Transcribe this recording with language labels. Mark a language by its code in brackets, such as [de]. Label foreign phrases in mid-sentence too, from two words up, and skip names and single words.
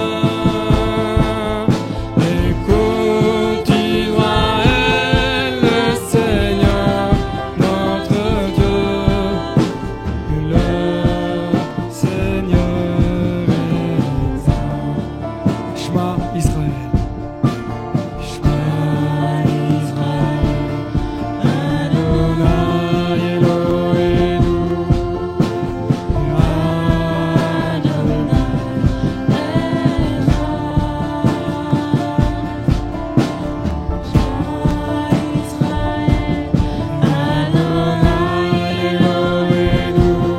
[fr] Écoute Israël, le Seigneur notre Dieu, le Seigneur est un. [he] שמע ישראל. שמע ישראל, אדוני אלוהינו, אדוני אלוהינו,